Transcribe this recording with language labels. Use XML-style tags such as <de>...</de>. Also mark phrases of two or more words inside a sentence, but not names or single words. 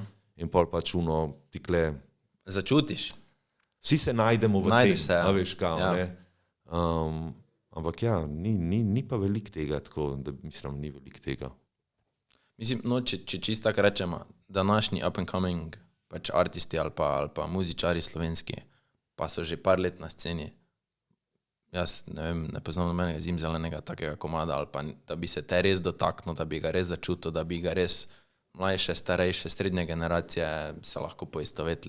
<sl>in pol pač tikle, Začutiš. vsi se najdemo v Najdeš tem, se, ja. a veš kao, Ja. ne. Ampak ja, ni pa veliko tega, tako da mislim, ni veliko tega. Mislim, no, če čisto tako rečemo, današnji</sl> <en>up and coming</en> <sl>pač artisti ali pa muzičari slovenski, pa so že par let na sceni. Jaz ne vem, ne poznam nobenega zimzelenega takega komada, ali pa da bi se te res dotaknil, da bi ga res začutil, da bi ga res mlajše, starejše, srednje generacije se lahko poistovetile.</sl>